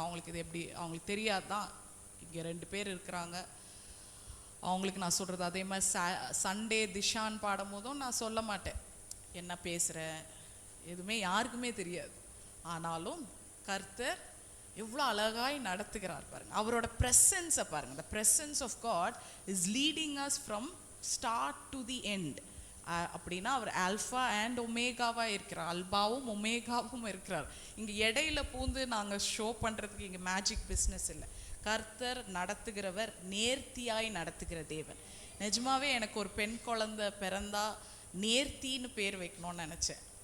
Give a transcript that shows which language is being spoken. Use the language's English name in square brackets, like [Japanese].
[Tamil] அவங்களுக்கு இது எப்படி அவங்களுக்கு தெரியாதான். இங்கே 2 பேர் இருக்கிறாங்க, அவங்களுக்கு நான் சொல்கிறது அதே மாதிரி சண்டே திஷான் பாடும் போதும் நான் சொல்ல மாட்டேன் என்ன பேசுகிறேன், எதுவுமே யாருக்குமே தெரியாது. ஆனாலும் கர்த்தர் எவ்வளோ அழகாய் நடத்துகிறார் பாருங்க. அவரோட ப்ரெசன்ஸை பாருங்க. [English] the presence of God is leading us from start to the end. [Tamil] அப்படின்னா அவர் ஆல்ஃபா அண்ட் ஒமேகாவாக இருக்கிறார், அல்பாவும் ஒமேகாவும் இருக்கிறார். இங்கே இடையில பூந்து நாங்கள் ஷோ பண்ணுறதுக்கு இங்கே மேஜிக் பிஸ்னஸ் இல்லை. கர்த்தர் நடத்துகிறவர், நேர்த்தியாய் நடத்துகிற தேவன். நிஜமாவே எனக்கு ஒரு பெண் குழந்தை பிறந்தா நேர்த்தின்னு பேர் வைக்கணும்னு நினச்சேன்.